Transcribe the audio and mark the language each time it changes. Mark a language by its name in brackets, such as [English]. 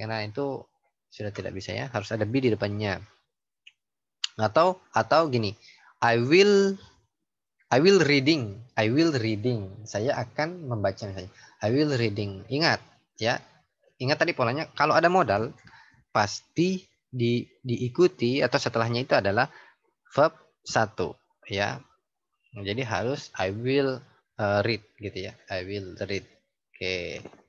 [Indonesian] Karena itu sudah tidak bisa ya, harus ada be di depannya. Atau gini, [English] I will reading. [Indonesian] Saya akan membaca misalnya. [English] I will reading. [Indonesian] Ingat ya. Ingat tadi polanya, kalau ada modal pasti diikuti atau setelahnya itu adalah verb 1 ya. Jadi harus [English] I will read [Indonesian] gitu ya. [English] I will read. Oke.